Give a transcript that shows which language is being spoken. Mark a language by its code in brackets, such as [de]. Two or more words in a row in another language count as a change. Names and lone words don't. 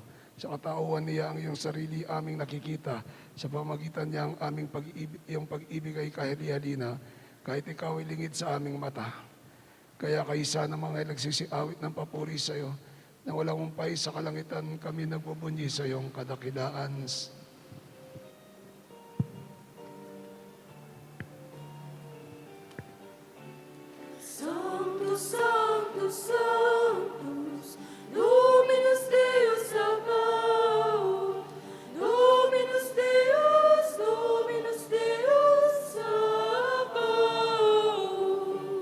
[tl] Sa katauhan niya ang iyong sarili aming nakikita. Sa pamagitan niya ang aming iyong pag-ibig ay kahili-halina. Kahit ikaw ay lingid sa aming mata. Kaya kaisa ng mga nagsisiawit ng papuri sa iyo, na walang umpay sa kalangitan kami nagbubunyi sa iyong kadakilaan. [la] Sanctus, Sanctus, Sanctus, Dominus Deus Sabaoth, Dominus Deus, Dominus Deus Sabaoth.